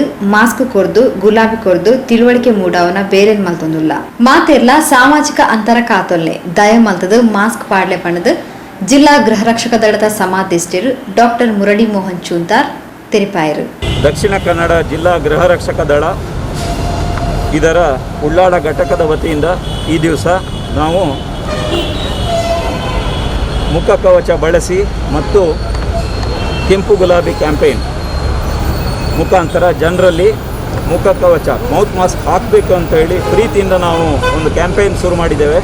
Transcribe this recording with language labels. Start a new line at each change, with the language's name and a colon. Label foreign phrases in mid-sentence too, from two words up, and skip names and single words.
Tulu: ಮಾಸ್ಕ್ ಕೊರ್ದು ಗುಲಾಬಿ ಕೊರ್ದು ತಿಳುವಳಿಕೆ ಮೂಡವನ ಬೇರೆನ್ ಮಲ್ತೊಂದುಲ್ಲ ಮಾತೆರ್ಲ ಸಾಮಾಜಿಕ ಅಂತರ ಕಾತೊಲ್ಲೆ ದಯ ಮಲ್ತದು ಮಾಸ್ಕ್ ಪಾಡ್ಲೆ ಪಣದು ಜಿಲ್ಲಾ ಗೃಹ ರಕ್ಷಕ ದಳದ ಸಮಾಧಿಷ್ಠರು ಡಾಕ್ಟರ್ ಮುರಳಿ ಮೋಹನ್ ಚೂಂತಾರ್ ತೆರಿಪಾಯರು.
Kannada: ದಕ್ಷಿಣ ಕನ್ನಡ ಜಿಲ್ಲಾ ಗೃಹ ರಕ್ಷಕ ದಳ ಇದರ ಉಳ್ಳಾಳ ಘಟಕದ ವತಿಯಿಂದ ಈ ದಿವಸ ನಾವು ಮುಖ ಕವಚ ಬಳಸಿ ಮತ್ತು ಕೆಂಪು ಗುಲಾಬಿ ಕ್ಯಾಂಪೇನ್ ಮುಖಾಂತರ ಜನರಲ್ಲಿ ಮುಖ ಕವಚ
English: mouth mask
Kannada: ಹಾಕಬೇಕು ಅಂತ ಹೇಳಿ ಪ್ರೀತಿಯಿಂದ ನಾವು ಒಂದು ಕ್ಯಾಂಪೇನ್ ಶುರು ಮಾಡಿದ್ದೇವೆ.